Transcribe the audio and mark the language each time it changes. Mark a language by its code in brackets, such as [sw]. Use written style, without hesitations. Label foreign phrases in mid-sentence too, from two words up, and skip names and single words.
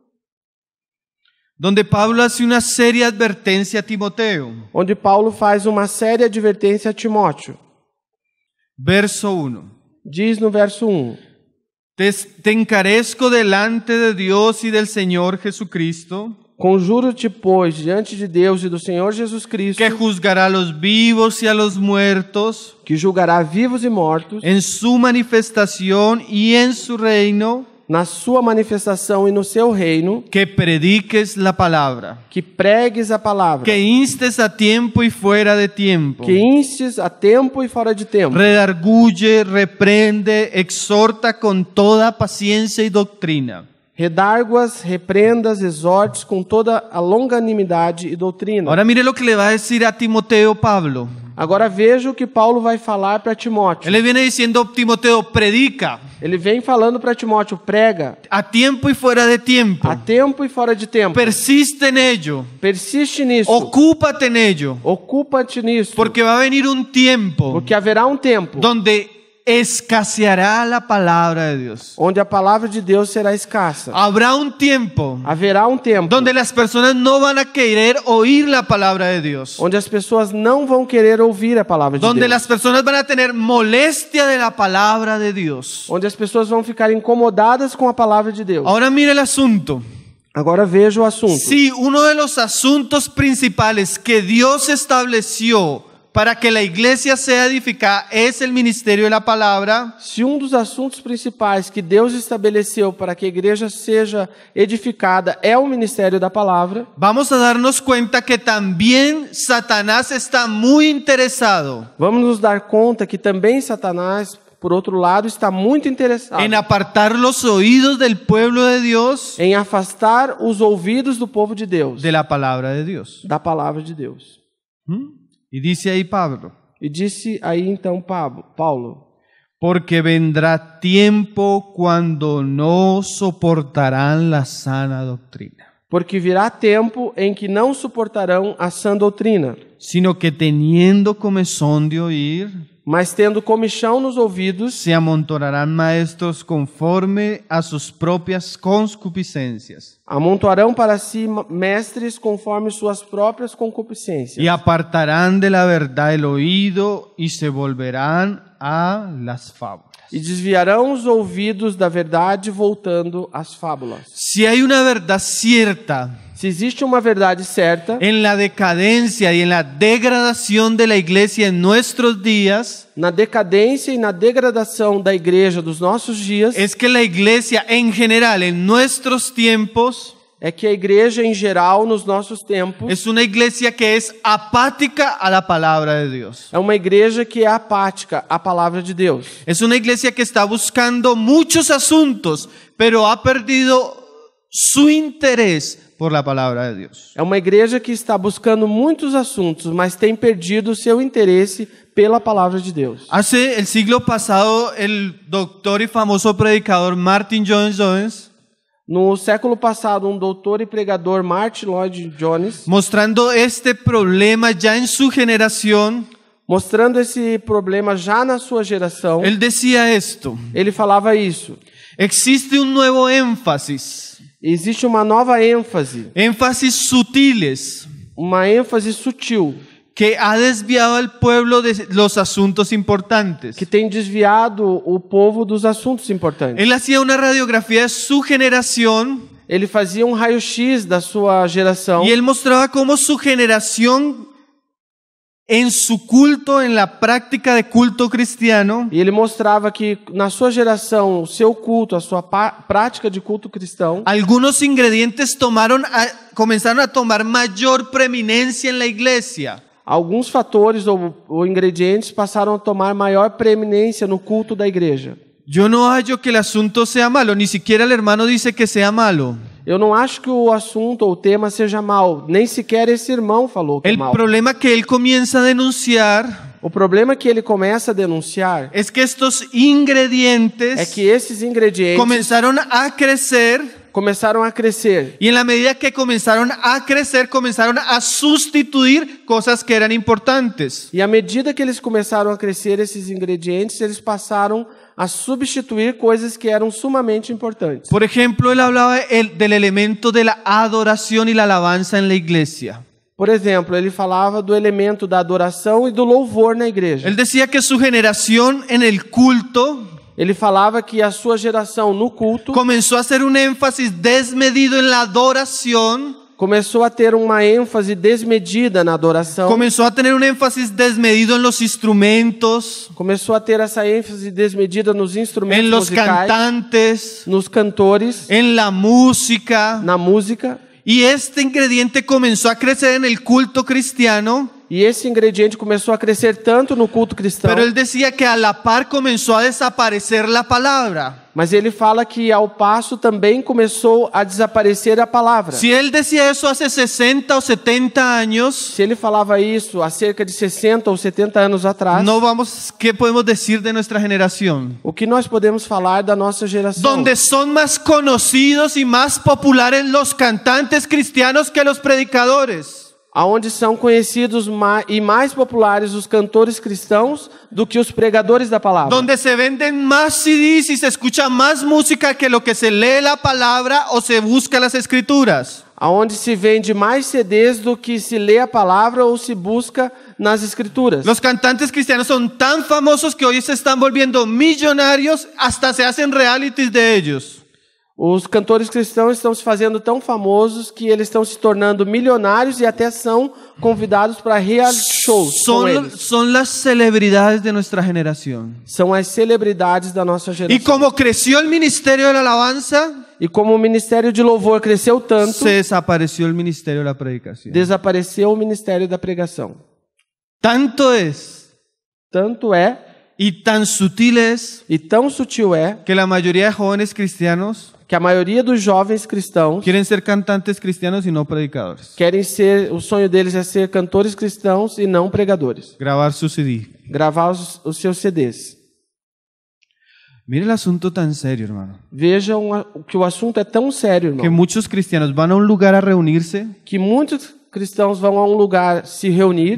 [es] donde Pablo hace una seria advertencia a Timoteo. [pt] onde Paulo faz uma séria advertência a Timóteo. Verso 1. Diz no verso 1: [es] Te encarezco delante de Dios y del Señor Jesucristo, [pt] Conjuro-te, pois, diante de Deus e do Senhor Jesus Cristo, [es] que juzgará a los vivos y a los muertos [pt] que julgará vivos e mortos, [es] en su manifestación y en su reino, [pt] na sua manifestação e no seu reino, [es] que prediques la palabra, [pt] que pregues a palavra, [es] que instes a tiempo y fuera de tiempo, [pt] que instes a tempo e fora de tempo, [es] redarguye, reprende, exhorta con toda paciencia y doctrina. [pt] redarguas, repreendas, exortes com toda a longanimidade e doutrina. [es] Ahora mire lo que le va a decir a Timoteo Pablo. [pt] Agora veja o que Paulo vai falar para Timóteo. [es] Él le viene diciendo, Timoteo, predica [pt] Ele vem falando para Timóteo, prega [es] a tiempo y fuera de tiempo. [pt] a tempo e fora de tempo. [es] Persiste en ello. [pt] Persiste nisso. [es] Ocúpate en ello. [pt] Ocupa-te nisso. [es] Porque va a venir un tiempo [pt] Porque haverá um tempo [es] donde escaseará la palabra de Dios. [pt] onde a palavra de Deus será escassa. [es] Habrá un tiempo [pt] Haverá um tempo [es] donde las personas no van a querer oír la palabra de Dios. [pt] onde as pessoas não vão querer ouvir a palavra de [es] Donde [pt] Deus. [es] las personas van a tener molestia de la palabra de Dios. [pt] Onde as pessoas vão ficar incomodadas com a palavra de Deus. [es] Ahora mire el asunto. [pt] Agora veja o assunto. [es] Si uno de los asuntos principales que Dios estableció para que la iglesia sea edificada es el ministerio de la palabra, [pt] Se um dos assuntos principais que Deus estabeleceu para que a igreja seja edificada é o ministério da palavra, [es] vamos a darnos cuenta que también Satanás está muy interesado [pt] vamos nos dar conta que também Satanás, por outro lado, está muito interessado [es] en apartar los oídos del pueblo de Dios [pt] em afastar os ouvidos do povo de Deus [es] de la palabra de Dios. [pt] da palavra de Deus. [es] Y dice ahí Pablo, [pt] E disse aí então Paulo, [es] porque vendrá tiempo cuando no soportarán la sana doctrina, [pt] porque virá tempo em que não suportarão a sã doutrina, [es] sino que teniendo comezón de oír, [pt] mas tendo comichão nos ouvidos, [es] se amontonarán maestros conforme a sus propias concupiscencias [pt] amontoarão para si mestres conforme suas próprias concupiscências. [es] y apartarán de la verdad el oído y se volverán a las fábulas. [pt] E desviarão os ouvidos da verdade, voltando às fábulas. [es] Si hay una verdad cierta [pt] Se existe uma verdade certa [es] en la decadencia y en la degradación de la iglesia en nuestros días, [pt] na decadência e na degradação da igreja dos nossos dias, [es] es que la iglesia en general en nuestros tiempos [pt] é que a igreja em geral nos nossos tempos [es] es una iglesia que es apática a la palabra de Dios. [pt] é uma igreja que é apática à palavra de Deus. [es] Es una iglesia que está buscando muchos asuntos, pero ha perdido su interés por la palabra de Dios. [pt] É uma igreja que está buscando muitos assuntos, mas tem perdido o seu interesse pela palavra de Deus. [es] Hace el siglo pasado, el doctor y famoso predicador Martin Lloyd-Jones, [pt] No século passado, um doutor e pregador, Martin Lloyd-Jones, [es] mostrando este problema ya en su generación, [pt] mostrando esse problema já na sua geração, [es] él decía esto: [pt] ele falava isso. [es] existe un nuevo énfasis, [pt] Existe uma nova ênfase, [es] énfasis sutiles, [pt] uma ênfase sutil, [es] que ha desviado al pueblo de los asuntos importantes. [pt] que tem desviado o povo dos assuntos importantes. [es] Él hacía una radiografía de su generación [pt] Ele fazia um raio-x da sua geração [es] y él mostraba cómo su generación en su culto, en la práctica de culto cristiano, [pt] e ele mostrava que na sua geração, o seu culto, a sua prática de culto cristão, [es] algunos ingredientes comenzaron a tomar mayor preeminencia en la iglesia. [pt] alguns fatores ou ingredientes passaram a tomar maior preeminência no culto da igreja. [es] Yo no hallo que el asunto sea malo, ni siquiera el hermano dice que sea malo. [pt] Eu não acho que o assunto ou o tema seja mal, nem sequer esse irmão falou que é [es] El [pt] mal. [es] problema que él comienza a denunciar [pt] O problema que ele começa a denunciar [es] es que estos ingredientes [pt] é que esses ingredientes [es] comenzaron a crecer. [pt] começaram a crescer. [es] Y en la medida que comenzaron a crecer, comenzaron a sustituir cosas que eran importantes. [pt] E à medida que eles começaram a crescer, esses ingredientes, eles passaram a substituir coisas que eram sumamente importantes. [es] Por ejemplo, él hablaba del elemento de la adoración y la alabanza en la iglesia. [pt] Por exemplo, ele falava do elemento da adoração e do louvor na igreja. [es] Él decía que su generación en el culto [pt] Ele falava que a sua geração no culto [es] comenzó a hacer un énfasis desmedido en la adoración, [pt] começou a ter uma ênfase desmedida na adoração, [es] comenzó a tener un énfasis desmedido en los instrumentos, [pt] começou a ter essa ênfase desmedida nos instrumentos [es] en los [pt] musicais, [es] cantantes, [pt] nos cantores, [es] en la música. [pt] na música. [es] Y este ingrediente comenzó a crecer en el culto cristiano, [pt] E esse ingrediente começou a crescer tanto no culto cristão, [es] pero él decía que a la par comenzó a desaparecer la palabra. [pt] mas ele fala que ao passo também começou a desaparecer a palavra. [es] Si él decía eso hace 60 o 70 años, [pt] Se ele falava isso há cerca de 60 ou 70 anos atrás, [es] ¿qué podemos decir de nuestra generación? [pt] o que nós podemos falar da nossa geração? [es] Donde son más conocidos y más populares los cantantes cristianos que los predicadores. [pt] aonde são conhecidos e mais populares os cantores cristãos do que os pregadores da palavra. [es] Donde se venden más CDs y se escucha más música que lo que se lee la palabra o se busca las escrituras. [pt] Aonde se vende mais CDs do que se lê a palavra ou se busca nas escrituras. [es] Los cantantes cristianos son tan famosos que hoy se están volviendo millonarios, hasta se hacen realities de ellos. [pt] Os cantores cristãos estão se fazendo tão famosos que eles estão se tornando milionários e até são convidados para [en] reality shows [pt] com eles. [es] Son las celebridades de nuestra generación. [pt] São as celebridades da nossa [es] Y [pt] geração. [es] como creció el ministerio de la alabanza, [pt] E como o ministério de louvor cresceu tanto, [es] se desapareció el ministerio de la predicación. [pt] desapareceu o ministério da pregação. [es] Tanto es [pt] Tanto é [es] y tan sutil es [pt] e tão sutil é [es] que la mayoría de jóvenes cristianos [pt] que a maioria dos jovens cristãos [es] quieren ser cantantes cristianos y no predicadores. [pt] querem ser, o sonho deles é ser cantores cristãos e não pregadores. [es] Grabar su CD. [pt] Gravar os seus CDs. [es] Mire el asunto tan serio, hermano. [pt] Vejam que o assunto é tão sério, [es] Que [pt] irmão, [es] muchos cristianos van a un lugar a reunirse, [pt] que muitos cristãos vão a um lugar se reunir,